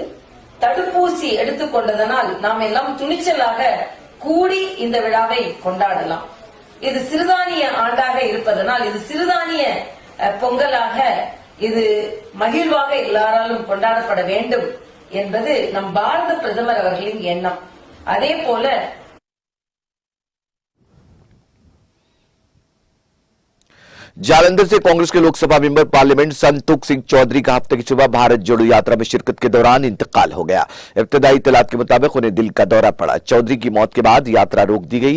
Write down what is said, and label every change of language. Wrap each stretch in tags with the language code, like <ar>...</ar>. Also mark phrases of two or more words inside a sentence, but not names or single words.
<ta>தடுப்பூசி எடுத்துக்கொண்டதனால் நாம் எல்லாம் துணிச்சலாக கூடி இந்த விழாவை கொண்டாடலாம். இது சிறுதானிய ஆண்டாக இருப்பதனால், இது சிறுதானிய பொங்கலாக, இது மகிழ்வாக எல்லாராலும் கொண்டாடப்பட வேண்டும் என்பது நம் பாரத பிரதமர் அவர்களின் எண்ணம். அதே போல</ta> <ur>جالندھر سے کانگریس کے لوک سبھا</ur> <en>member parliament</en> <ur>سنتوکھ سنگھ چودھری کا ہفتے کی صبح بھارت جوڑو یاترا میں شرکت کے دوران انتقال ہو گیا. ابتدائی اطلاعات کے مطابق انہیں دل کا دورہ پڑا۔ چودھری کی موت کے بعد یاترا روک دی گئی.</ur>